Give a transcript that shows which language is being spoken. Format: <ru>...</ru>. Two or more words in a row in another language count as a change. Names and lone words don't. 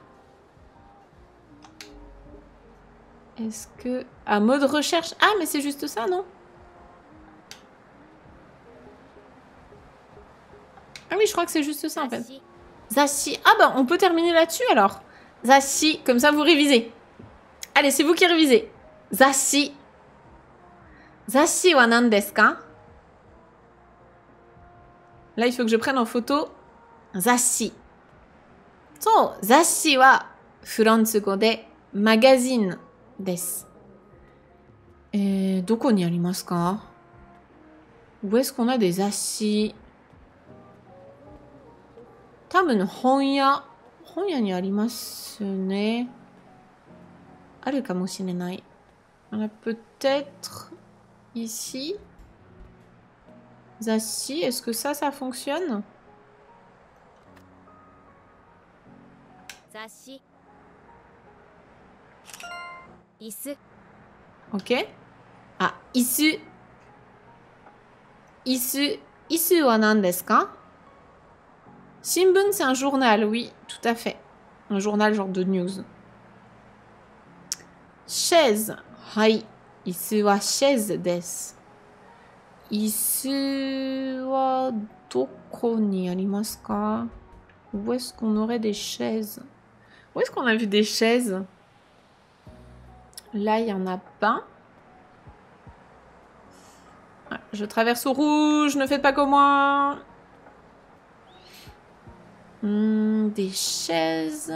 <fr>Est-ce que... Ah, mode recherche. Ah, mais c'est juste ça, non? Ah oui, je crois que c'est juste ça en fait.</fr> <ja>Zashi.</ja> <fr>Ah bah, on peut terminer là-dessus alors. Zashi, comme ça vous révisez. Allez, c'est vous qui révisez.</fr> <ja>Zashi. 雑誌は何ですか?</ja> <fr>Là, il faut que je prenne en photo Zashi.</fr> <ja>So, 雑誌はフランス語でmagazineです. どこにありますか?</ja> <fr>Où est-ce qu'on a des Zashi?</fr> <ja>たぶん本屋にありますね. あるかもしれない.</ja> <fr>On a peut-être ici. Zashi, est-ce que ça fonctionne?</fr> <ja>Zashi. Isu. Ok. ああ、椅子。椅子は何ですか? Shimbun,</ja> <fr>c'est un journal, oui, tout à fait. Un journal genre de news. Chaise.</fr> <ja>Hai. 椅子はchaiseです。椅子はどこにありますか?</ja> <fr>Où est-ce qu'on aurait des chaises? Où est-ce qu'on a vu des chaises? Là, il n'y en a pas. Ah, je traverse au rouge, ne faites pas comme moi. Des chaises.</fr>